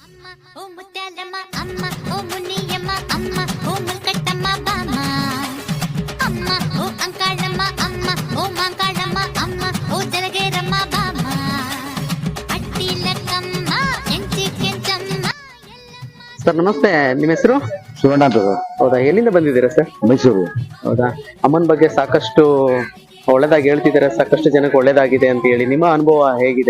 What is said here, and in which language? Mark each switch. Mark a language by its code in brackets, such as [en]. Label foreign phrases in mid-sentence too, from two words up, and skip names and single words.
[te] ఓ ముత్యాలమ్మ అమ్మ ఓ మునియమ్మ అమ్మ ఓ ముల్కట్టమ్మ బామ్మ అమ్మ ఓ అంకాళమ్మ అమ్మ ఓ మాంకాళమ్మ అమ్మ ఓ జలగేరమ్మ బామ్మ ಅಟ್ಟಿಲಕ್ಕಮ್ಮ ಎಂಚಿ ಕೆಂಚಮ್ಮ [kn] ಸರ್ ನಮಸ್ತೆ, ನಿಮ್ಮ ಹೆಸರು? ಶಿವಣ್ಣ ಅಂತ ಸರ್. ಹೌದಾ, ಎಲ್ಲಿಂದ ಬಂದಿದ್ದೀರಾ ಸರ್? ಮೈಸೂರು. ಹೌದಾ, ಅಮ್ಮನ ಬಗ್ಗೆ ಸಾಕಷ್ಟು ಒಳ್ಳೇದಾಗಿ ಹೇಳ್ತಿದ್ದಾರೆ, ಸಾಕಷ್ಟು ಜನಕ್ಕೆ ಒಳ್ಳೇದಾಗಿದೆ ಅಂತ ಹೇಳಿ. ನಿಮ್ಮ ಅನುಭವ ಹೇಗಿದೆ?